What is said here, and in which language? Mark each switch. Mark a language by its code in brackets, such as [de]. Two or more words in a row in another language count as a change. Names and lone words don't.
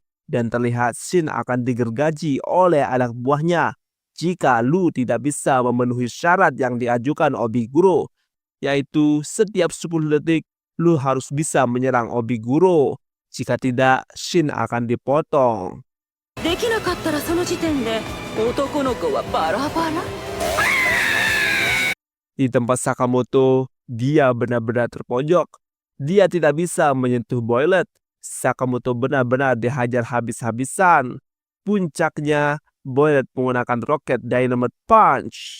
[id] Dan terlihat Shin akan digergaji oleh anak buahnya jika Lu tidak bisa memenuhi syarat yang diajukan Obiguro, yaitu setiap 10 detik Lu harus bisa menyerang Obiguro. Jika tidak, Shin akan dipotong. [ja] できなかったらその時点で男の子はバラバラ。 [id] Di tempat Sakamoto, dia benar-benar terpojok. Dia tidak bisa menyentuh Boilet. Sakamoto benar-benar dihajar habis-habisan. Puncaknya, Boilet menggunakan roket Dynamite Punch.